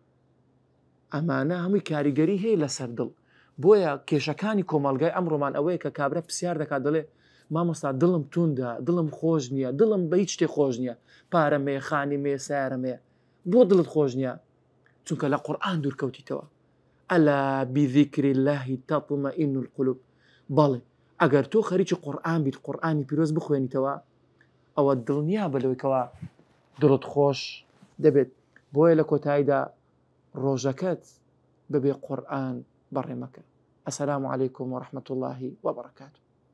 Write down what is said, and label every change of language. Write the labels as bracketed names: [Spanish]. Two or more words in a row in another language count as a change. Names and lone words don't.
[Central Kurdish] ئەمانە هەمووی کاریگەری هەیە لەسەر دڵ. بۆیە کێشەکانی کۆمەڵگای ئەمڕۆمان ئەوەیە کە کابرا پرسیار دەکات، دەڵێ مامۆستا دڵم توندە، دڵم خۆش نییە، دڵم بە هیچ شتێک خۆش نییە، پارەم هەیە، خانی مێ، سیارەم هەیە. بۆ دڵت خۆش نییە؟ چونکە لە قورئان دوورکەوتیتەوە. [Arabic] ئەلا بذیکر الله تطمئن القلوب. [Central Kurdish] بەڵێ ئەگەر تۆ خەریکی قورئان بیت، قورئانی پیرۆز بخوێنیتەوە، ئەوە دڵنیا بە لەوەیەکەوە دڵت خۆش دەبێت. بۆیە لە کۆتاییدا ڕۆژەکەت بەبێ قورئان بەڕێ مەکە. [Arabic] السلام عليكم ورحمة الله وبركاته.